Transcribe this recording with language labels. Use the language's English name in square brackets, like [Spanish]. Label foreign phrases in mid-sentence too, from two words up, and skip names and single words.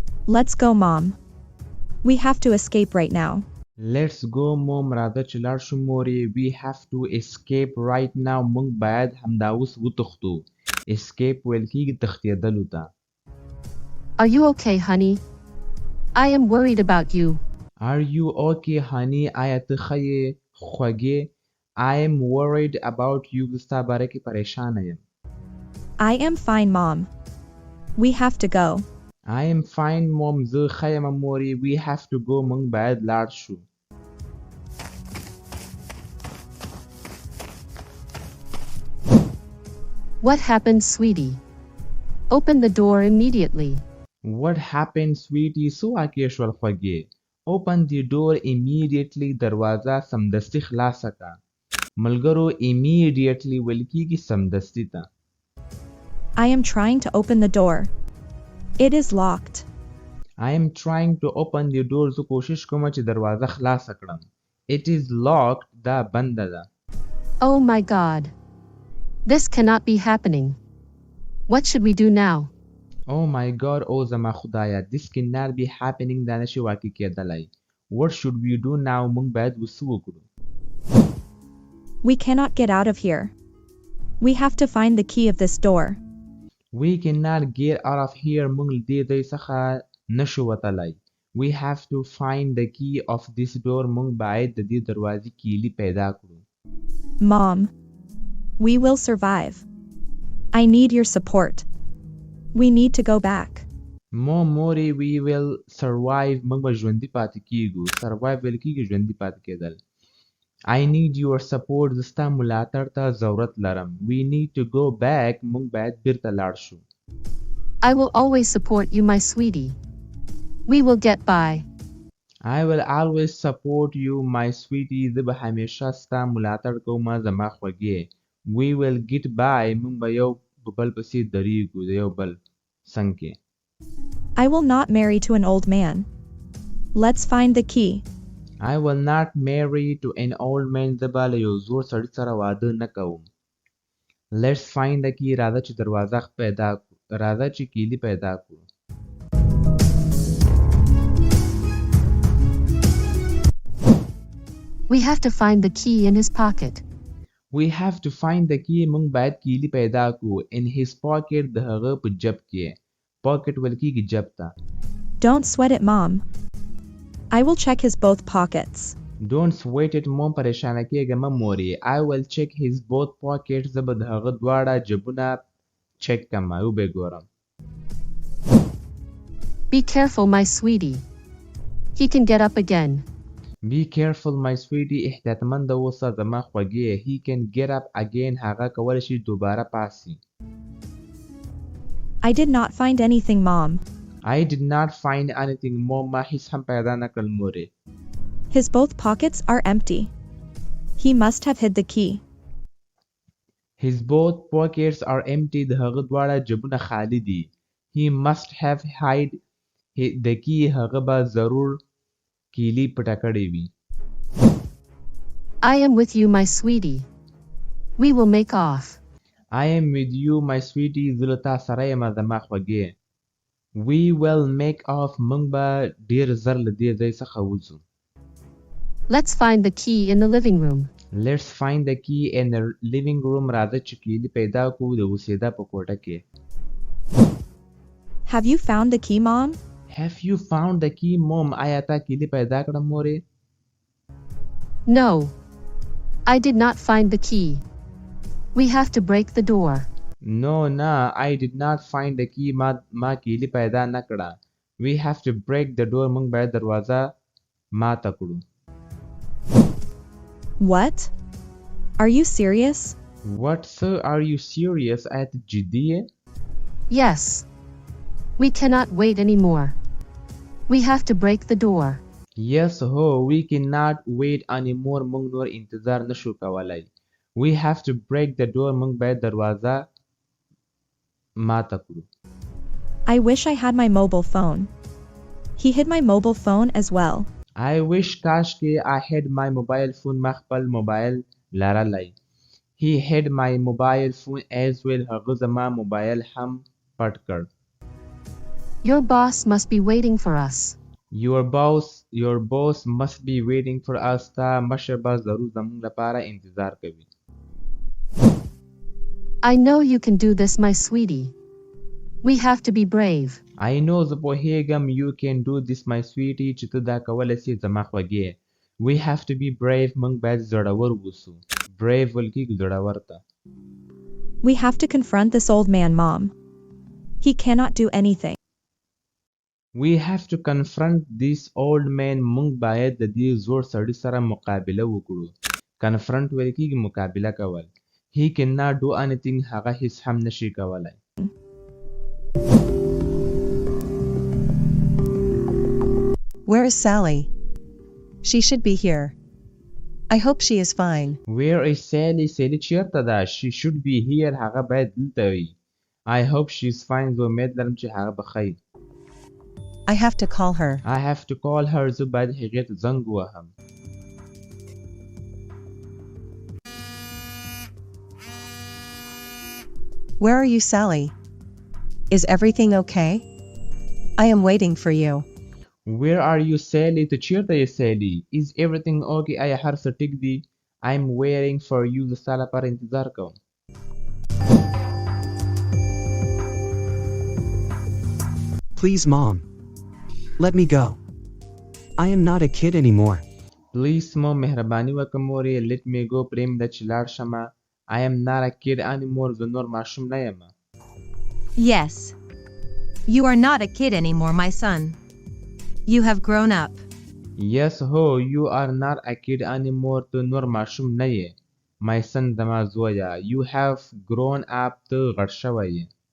[English] Let's go, Mom. We have to escape right now. Let's go mom [Pashto] راځه چې لاړ شو مورې. [English] We have to escape right now. [Pashto] موږ باید همدا اوس وتښتو. escape ویل کېږي تښتېدلو ته. [English] Are you okay, honey? I am worried about you. Are you okay honey? [Pashto] آیا ته ښه یې خوږې؟ [English] I am worried about you. [Pashto] زه ستا باره کې پریشانه یم. [English] I am fine, Mom. We have to go. I am fine mom. [Pashto] زه ښه یم مورې. [English] We have to go. [Pashto] موږ باید لاړ شو. [English] What happened, sweetie? Open the door immediately. What happened sweetie? [Pashto] څه واقع شول خوږې؟ [English] Open the door immediately. [Pashto] دروازه سمدستي خلاصه کړه. ملګرو immediately ویل کېږي سمدستي ته. [English] I am trying to open the door. It is locked. I am trying to open the door. [Pashto] زه کوشش کوم چې دروازه خلاصه کړم. [English] It is locked. [Pashto] دا بنده ده. [English] Oh my God. This cannot be happening. What should we do now? Oh my God. [Pashto] او زما خدایا. [English] This cannot be happening. [Pashto] دا نشي واقع کېدلی. [English] What should we do now? [Pashto] موږ باید وڅه وکړو. [English] We cannot get out of here. We have to find the key of this door. We cannot get out of here. [Pashto] موږ دې ځای څخه نشو وتلی. [English] We have to find the key of this door. [Pashto] موږ باید د دې دروازې کیلي پیدا کړو. [English] Mom. We will survive. I need your support. We need to go back. مورې we will survive. [Pashto] موږ به ژوندي پاتې کیږو. survive ویل کېږي ژوندي پاتې کېدل. [English] I need your support. [Pashto] زه ستا ملاتړ ته ضرورت لرم. [English] We need to go back. [Pashto] موږ باید بیرته لاړ شو. [English] I will always support you, my sweetie. We will get by. I will always support you, my sweetie. [Pashto] زه به همیشه ستا ملاتړ کوم زما خوږې. [English] We will get by. [Pashto] موږ به یو بل پسې درېږو د یو بل څنګ کې. [English] I will not marry to an old man. Let's find the key. I will not marry to an old man. [Pashto] زه به له یو زوړ سړي سره واده نه کوم. [English] Let's find the key. [Pashto] راځه چې دروازه پیدا کړو. راځه چې کیلي پیدا کړو. [English] We have to find the key in his pocket. We have to find the key. [Pashto] موږ باید کیلي پیدا کړو. [English] In his pocket. [Pashto] د هغه په جب کې. Pocket ویل کېږي جب ته. [English] Don't sweat it, Mom. I will check his both pockets. Don't sweat it mom. [Pashto] پریشانه کېږه مه مورې. [English] I will check his both pockets. [Pashto] زه به د هغه دواړه جبونه چک کړم او به ګورم. [English] Be careful, my sweetie. He can get up again. Be careful my sweetie. [Pashto] احتیاطمند اوسه زما خوږې. [English] He can get up again. [Pashto] هغه کولی شي دوباره پاسي. [English] I did not find anything, Mom. I did not find anything mom. [Pashto] ما هیڅ هم پیدا نه کړل مورې. [English] His both pockets are empty. He must have hid the key. His both pockets are empty. [Pashto] د هغه دواړه جبونه خالی دي. [English] He must have hid the key. [Pashto] هغه به ضرور کیلي پټه کړې وي. [English] I am with you, my sweetie. We will make off. I am with you my sweetie. [Pashto] زه له تا سره یم زما خوږې. [English] We will make off. [Pashto] موږ به ډېر ژر له دې ځای څخه وځو. [English] Let's find the key in the living room. Let's find the key in the living room. [Pashto] راځه چې کیلي پیدا کړو د اوسېدا په کوټه کې. [English] Have you found the key, Mom? Have you found the key mom? [Pashto] آیا تا کیلي پیدا کړه مورې؟ [English] No. I did not find the key. We have to break the door. No, I did not find the key. [Pashto] ما کیلي پیدا نه کړه. [English] We have to break the door. [Pashto] موږ باید دروازه ماته کړو. [English] What? Are you serious? What, sir? Are you serious? [Pashto] آیا ته جدي یې؟ [English] Yes. We cannot wait anymore. We have to break the door. Yes, ho. We cannot wait anymore. [Pashto] موږ نور انتظار نشو کولای. [English] We have to break the door. [Pashto] موږ باید دروازه ماته کړو. [English] I wish I had my mobile phone. He hid my mobile phone as well. I wish [Pashto] کاش کې [English] I had my mobile phone. [Pashto] ما خپل موبایل لرلی. [English] He had my mobile phone as well. [Pashto] هغه زما موبایل هم پټ کړ. [English] Your boss must be waiting for us. your boss must be waiting for us [Pashto] تا مشر به ضرور زموږ لپاره انتظار کوي [English] I know you can do this, my sweetie. We have to be brave. I know [Pashto] زه پوهیږم [English] you can do this my sweetie [Pashto] چې ته دا کولی سې زما خوږې [English] we have to be brave [Pashto] موږ باید زړور اوسو brave ویل کېږي زړور ته [English] We have to confront this old man, Mom. He cannot do anything. We have to confront this old man [Pashto] موږ باید د دې زوړ سړي سره مقابله وکړو confront ویل کېږي مقابله کول [English] He cannot do anything [Pashto] هغه هیڅ هم نشي کولی [English] Where is Sally? She should be here. I hope she is fine. Where is Sally? [Pashto] Sally چیرته ده [English] She should be here [Pashto] هغه باید دلته وي [English] I hope she is fine [Pashto] زه امید لرم چې هغه به ښه [English] I have to call her. I have to call her [Pashto] زه باید هغې ته زنګ ووهم [English] Where are you, Sally? Is everything okay? I am waiting for you. Where are you [Pashto] Sally ته چیرته یې Sally [English] Is everything okay [Pashto] آیا هر څه ټیک دي [English] I'm waiting for you [Pashto] زه ستا لپاره انتظار کوم [English] Please, Mom. Let me go. I am not a kid anymore. [Pashto] Please مو مهرباني وکړه مورې [English] let me go [Pashto] پرېږده چې لاړ شمه [English] I am not a kid anymore [Pashto] زه نور ماشوم نه یم [English] Yes. You are not a kid anymore, my son. You have grown up. Yes ho you are not a kid anymore [Pashto] ته نور ماشوم نه یې [English] My son [Pashto] زما زویه [English] You have grown up [Pashto] ته غټ شوی یې